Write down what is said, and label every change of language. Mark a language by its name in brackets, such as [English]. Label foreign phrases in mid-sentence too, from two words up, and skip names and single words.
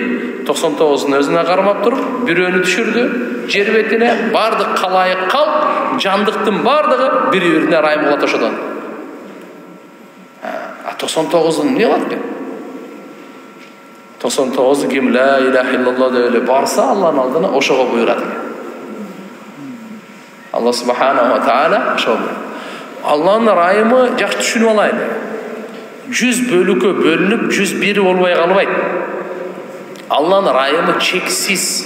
[Kyrgyz] 99-ун өзүнө кармап туруп, бирөөнү түшүрдү. Жер бетине бардык калайык калк, жандыктын бардыгы бири-бирине райым кылат ошодон. 99-ун эмне кылат экен? 99 ким [Arabic] لا إله إلا الله [Kyrgyz] деп эле барса Алланын алдына ошого буйрат экен. [Arabic] الله سبحانه وتعالى ошого. [Kyrgyz] Алланын райымы жакшы түшүнүп алайлы. 100 бөлүккө бөлүнүп 101 болбой калбайт. Алланын райымы чексиз.